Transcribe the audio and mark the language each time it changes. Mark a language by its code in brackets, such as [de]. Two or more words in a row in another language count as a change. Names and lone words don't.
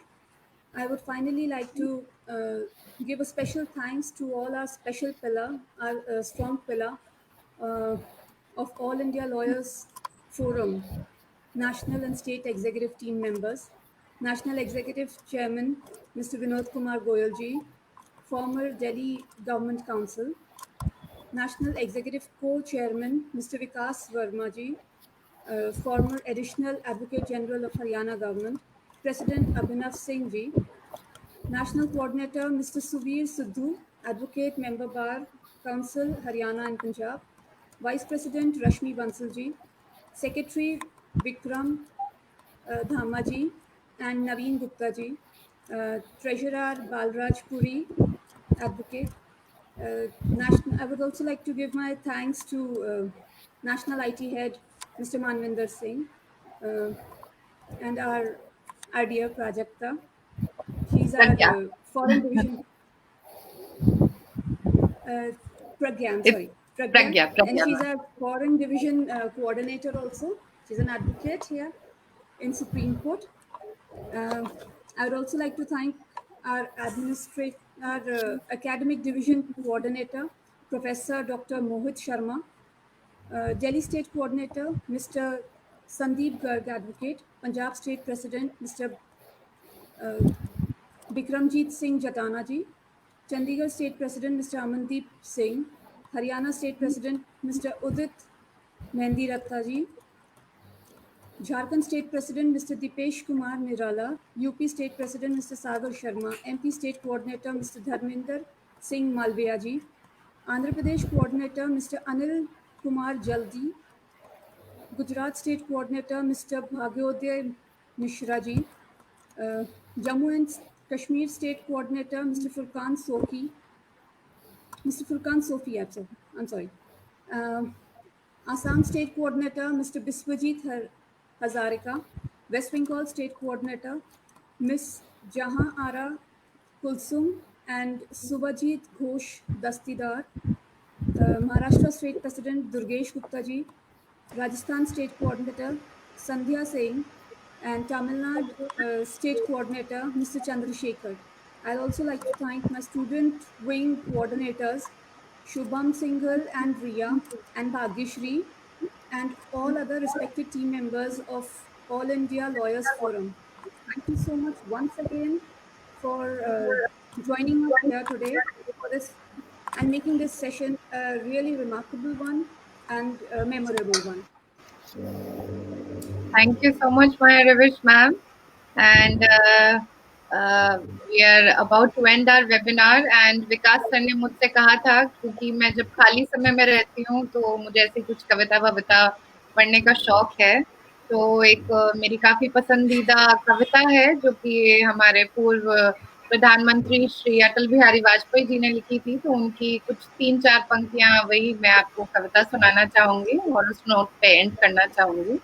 [en] I would finally like to give a special thanks to all our special pillar, our strong pillar of All India Lawyers Forum, National and State Executive Team members, National Executive Chairman, Mr. Vinod Kumar Goyalji, former Delhi Government Council, National Executive Co-Chairman, Mr. Vikas Verma ji, former Additional Advocate General of Haryana Government, President Abhinav Singh ji, National Coordinator Mr. Suvir Sidhu, Advocate Member Bar Council Haryana and Punjab, Vice President Rashmi Bansal ji, Secretary Vikram Dhama ji and Naveen Gupta ji, Treasurer Balraj Puri, Advocate. I would also like to give my thanks to National IT Head Mr. Manvinder Singh and our dear Prajakta. She's our Foreign Division. Pragyan, sorry. Pragya, and she's a foreign division coordinator also. She's an advocate here in Supreme Court. I would also like to thank our academic division coordinator, Professor Dr. Mohit Sharma, Delhi State Coordinator, Mr. Sandeep Garg, Advocate, Punjab State President, Mr. Bikramjit Singh Jatana ji, Chandigarh State President, Mr. Amandeep Singh, Haryana State President, Mr. Udit Mehndi Ratta ji, Jharkhand State President Mr. Dipesh Kumar Nirala, UP State President Mr. Sagar Sharma, MP State Coordinator Mr. Dharminder Singh Malviya ji, Andhra Pradesh Coordinator Mr. Anil Kumar Jaldi, Gujarat State Coordinator Mr. Bhagyodaya Mishra ji, Jammu and Kashmir State Coordinator Mr. Furqan Sofi, I'm sorry. Assam State Coordinator Mr. Biswajit Hazarika, West Bengal State Coordinator Ms. Jahan Ara Kulsum and Subhajit Ghosh Dastidar, Maharashtra State President Durgesh Gupta ji, Rajasthan State Coordinator Sandhya Singh, and Tamil Nadu State Coordinator Mr. Chandrasekhar. I'd also like to thank my student wing coordinators Shubham Singhal and Riya and Bhagyashri, and all other respected team members of All India Lawyers Forum. Thank you so much once again for joining us here today for this and making this session a really remarkable one and a memorable one. Thank you so much, Maya Ravish ma'am. And we are about to end our webinar. [hi] And विकास सर ने मुझसे कहा था क्योंकि मैं जब खाली समय में रहती हूँ तो मुझे ऐसी कुछ कविता वविता पढ़ने का शौक है, तो एक मेरी काफी पसंदीदा कविता है जो कि हमारे पूर्व प्रधानमंत्री श्री अटल बिहारी वाजपेयी जी ने लिखी थी, तो उनकी कुछ 3-4 पंक्तियां वही मैं आपको कविता सुनाना चाहूंगी और उस नोट पे एंड करना चाहूंगी।